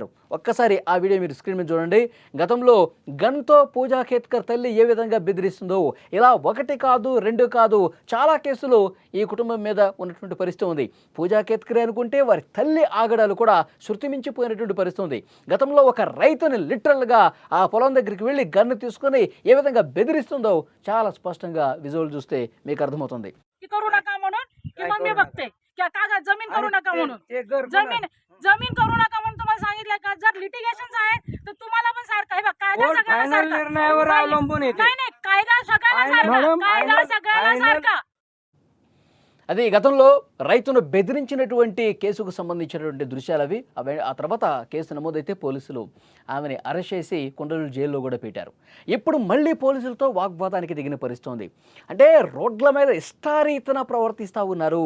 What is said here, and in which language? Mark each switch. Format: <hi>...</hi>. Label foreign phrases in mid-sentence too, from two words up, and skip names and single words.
<te>ఒక్కసారి ఆ వీడియో మీరు స్క్రీన్ మీద చూడండి. గతంలో గన్తో పూజా ఖేత్కర్ తల్లి ఏ విధంగా బెదిరిస్తుందో ఇలా ఒకటి కాదు, రెండు కాదు, చాలా కేసులు ఈ కుటుంబం మీద ఉన్నటువంటి పరిస్థితి ఉంది. పూజా ఖేత్కర్ అనుకుంటే వారి తల్లి ఆగడాలు కూడా శృతిమించిపోయినటువంటి పరిస్థితి ఉంది. గతంలో ఒక రైతుని లిటరల్గా ఆ పొలం దగ్గరికి వెళ్ళి గన్ను తీసుకొని ఏ విధంగా బెదిరిస్తుందో చాలా స్పష్టంగా విజువల్ చూస్తే మీకు అర్థమవుతుంది.</te> <mr>की करू नका म्हणून की मम्मी बघते की कागद जमीन करू नका म्हणून जमीन करू नका म्हणून तुम्हाला सांगितलं का. जर लिटिगेशन आहे तर तुम्हाला पण सारखं आहे. कायदा सगळ्यांना निर्णयावर अवलंबून येते. नाही कायदा सगळ्यांना सारखा.</mr> <te>అది గతంలో రైతును బెదిరించినటువంటి కేసుకు సంబంధించినటువంటి దృశ్యాలు అవి. ఆ తర్వాత కేసు నమోదైతే పోలీసులు ఆమెని అరెస్ట్ చేసి కొండలూరు జైల్లో కూడా పెట్టారు. ఇప్పుడు మళ్ళీ పోలీసులతో వాగ్వాదానికి దిగిన పరిస్థితి ఉంది. అంటే రోడ్ల మీద ఇష్టారీతన ప్రవర్తిస్తూ ఉన్నారు.</te>